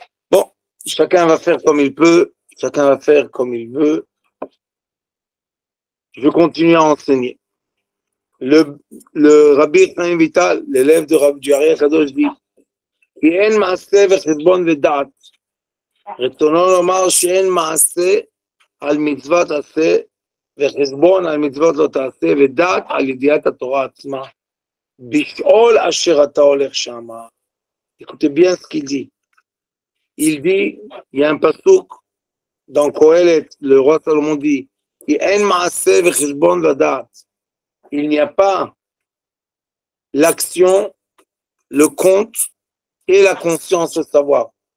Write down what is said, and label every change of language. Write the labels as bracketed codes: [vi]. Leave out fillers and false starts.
[fr] Bon, chacun va faire comme il peut, chacun va faire comme il veut. Je continue à enseigner. Le Rabbi Chaim Vital, l'élève du Ari Kadosh, dit [he] כי אין מעשה וחשבון ודעת. רצונו לומר שאין מעשה על מצוות עשה, וחשבון על מצוות לא תעשה, ודעת על ידיעת התורה עצמה. בשאול אשר אתה הולך שמה. [fr] Écoutez bien ce qu'il dit. Il dit, il y a un pasuk dans Kohelet, le roi Salomon dit, [he] כי אין מעשה וחשבון ודעת. [fr] Il n'y a pas l'action, le compte et la conscience, le savoir.